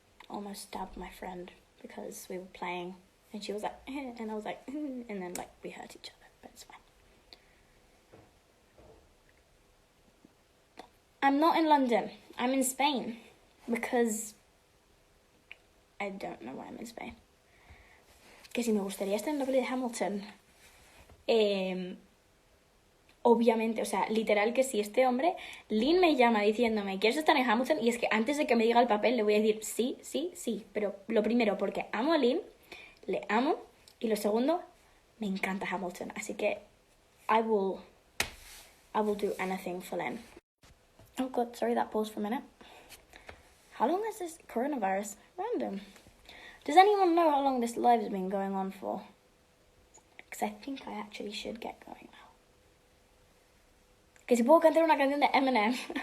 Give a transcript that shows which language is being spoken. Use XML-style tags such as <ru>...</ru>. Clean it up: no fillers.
<en>Almost stabbed my friend because we were playing and she was like, and I was like, and then, like, we hurt each other, but it's fine. I'm not in London. I'm in Spain because I don't know why I'm in Spain.</en> <es>Que si me gustaría estar en la peli de Hamilton. Obviamente, o sea, literal que si este hombre, Lynn me llama diciéndome, ¿quieres estar en Hamilton? Y es que antes de que me diga el papel le voy a decir sí. Pero lo primero, porque amo a Lynn, le amo. Y lo segundo, me encanta Hamilton. Así que</es> <en>I will do anything for Lynn. Oh God, sorry, that paused for a minute. How long is this coronavirus? Random. Does anyone know how long this live has been going on for? Because I think I actually should get going now.</en> <es>Que si puedo cantar una canción de Eminem.</es>